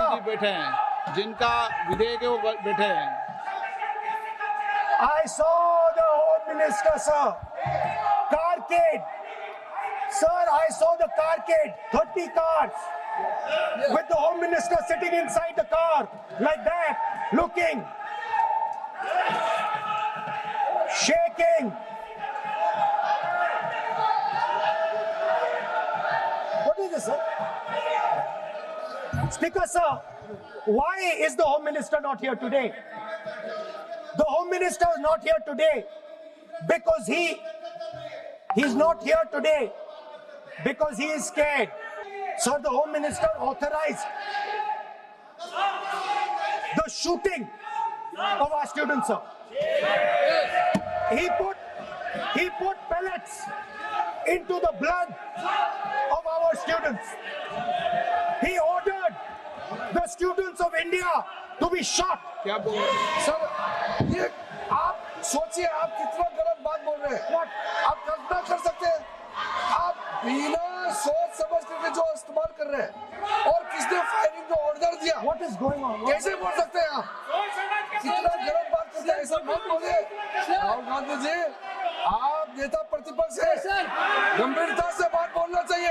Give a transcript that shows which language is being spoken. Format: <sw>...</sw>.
<hi>मंत्री जी बैठे हैं, जिनका विधेयक है वो बैठे हैं.</hi> <en>I saw the Home Minister, sir. Carcade. Sir, I saw the carcade. 30 cars. With the Home Minister sitting inside the car, like that, looking, shaking. What is this, sir? Speaker, sir, why is the Home Minister not here today? The Home Minister is not here today because he's not here today because he is scared. Sir, the Home Minister authorized the shooting of our students, sir. He put pellets into the blood of our students. He ordered the students of India to be shot.</en> <hi>क्या बोल रहे हैं? Sir, ये आप सोचिए, आप कितना गलत बात बोल रहे हैं. आप कल्पना कर सकते हैं, आप बिना सोच समझ करके जो इस्तेमाल कर रहे हैं और किसने फायरिंग का ऑर्डर दिया.</hi> <en>What is going on?</en> <hi>कैसे बोल सकते हैं आप? कितना गलत बात करते हैं, ऐसा मत बोलिए. राहुल गांधी जी, आप नेता प्रतिपक्ष हैं, गंभीरता से बात बोलना चाहिए.</hi>